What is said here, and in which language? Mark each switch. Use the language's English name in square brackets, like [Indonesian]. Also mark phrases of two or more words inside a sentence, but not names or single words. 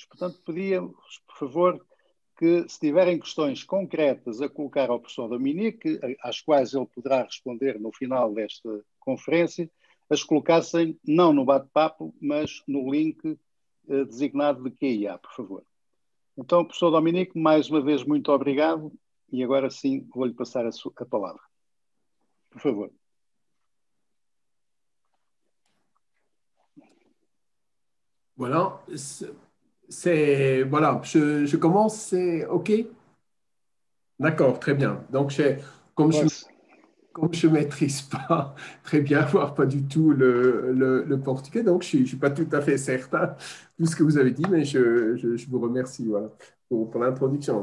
[Portuguese] Portanto, pedíamos, por favor, que se tiverem questões concretas a colocar ao professor Dominique, às quais ele poderá responder no final desta conferência, as colocassem não no bate-papo, mas no link designado de QIA, por favor. Então, professor Dominique, mais uma vez, muito obrigado e agora sim vou-lhe passar a palavra. Por favor. [French] Voilà, voilà, je commence, c'est OK? D'accord, très bien. Donc, comme je ne maîtrise pas très bien, voire pas du tout le portugais, donc je ne suis pas tout à fait certain de ce que vous avez dit, mais je vous remercie voilà, pour l'introduction.